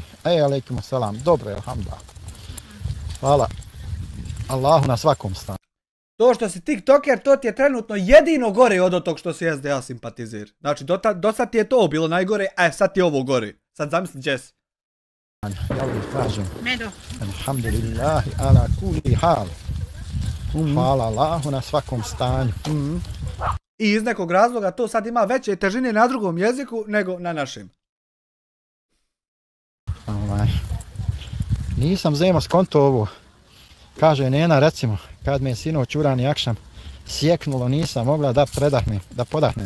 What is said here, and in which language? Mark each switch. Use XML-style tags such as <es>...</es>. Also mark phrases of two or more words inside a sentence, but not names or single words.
<ar>عليكم السلام,</ar> <bs>dobro je, alhamdulillah. Hvala Allahu na svakom stanu. To što si TikToker, to ti je trenutno jedino gore od tog što si SDA simpatizir. Znači, do sad ti je to bilo najgore, a sad ti je ovo gore. Sad zamisli Jess. Ja uvijek kažem,</bs> <ar>الحمد لله على كل حال.</ar> <bs>Hvala Allahu na svakom stanju. I iz nekog razloga to sad ima veće težine na drugom jeziku nego na našem. Nisam zemo skonto ovo. Kaže Nena, recimo, kad me je sinoć u rani akšam sjeknulo, nisam mogla da podahnem.</bs>